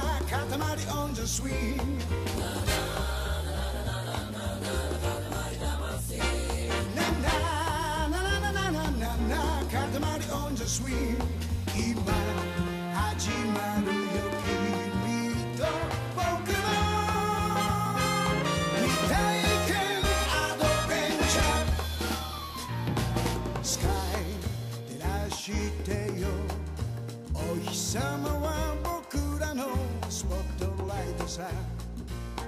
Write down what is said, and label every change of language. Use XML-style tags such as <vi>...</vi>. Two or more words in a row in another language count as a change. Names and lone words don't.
<en>Katamari on the swing. Na na na na na na na na. Katamari on the swing.</en> <ja>今始まるよ君と僕の未体験アドベンチャースカイ照らしてよお日様は僕らのスポットライトさ</ja>